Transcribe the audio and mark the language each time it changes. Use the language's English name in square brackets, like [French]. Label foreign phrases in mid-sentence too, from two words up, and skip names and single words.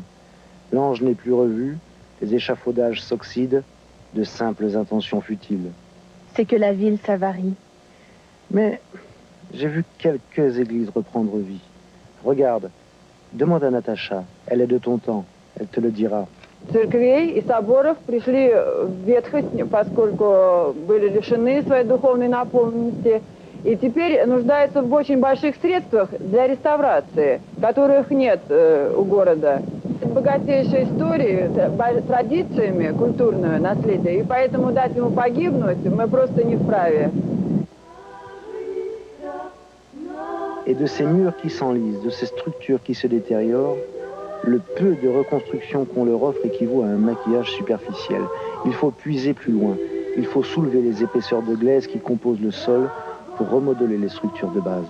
[French] L'ange n'est plus revu, les échafaudages s'oxydent, de simples intentions futiles. C'est que la ville s'avarie. Mais j'ai vu quelques églises reprendre vie. Regarde, demande à Natacha, elle est de ton temps, elle te le dira. [Russian] Церквей и соборов пришли в ветхость, поскольку были лишены своей духовной наполненности, и теперь нуждаются в очень больших средствах для реставрации, которых нет у города. Богатейшей историей, традициями культурного наследия, и поэтому дать ему погибнуть мы просто не вправе. [French] Et de ces murs qui s'enlisent, de ces structures qui se détériorent, le peu de reconstruction qu'on leur offre équivaut à un maquillage superficiel. Il faut puiser plus loin. Il faut soulever les épaisseurs de glaise qui composent le sol pour remodeler les structures de base.